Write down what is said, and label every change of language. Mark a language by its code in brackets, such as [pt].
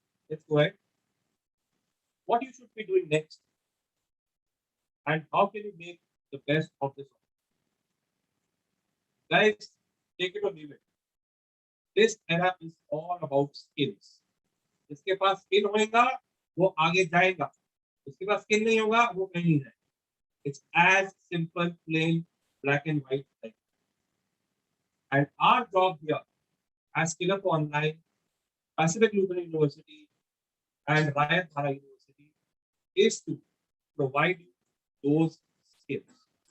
[en] Let's go ahead. What you should be doing next, and how can you make the best of this? Guys, take it or leave it. This era is all about skills. [hi] जिसके पास skill होगा वो आगे जाएगा, जिसके पास skill नहीं होगा वो कहीं नहीं जाएगा. [en] It's as simple, plain, black and white like. And our job here as Skill Up Online, Pacific Lutheran University, and Ryan Thara University is to provide you those skills.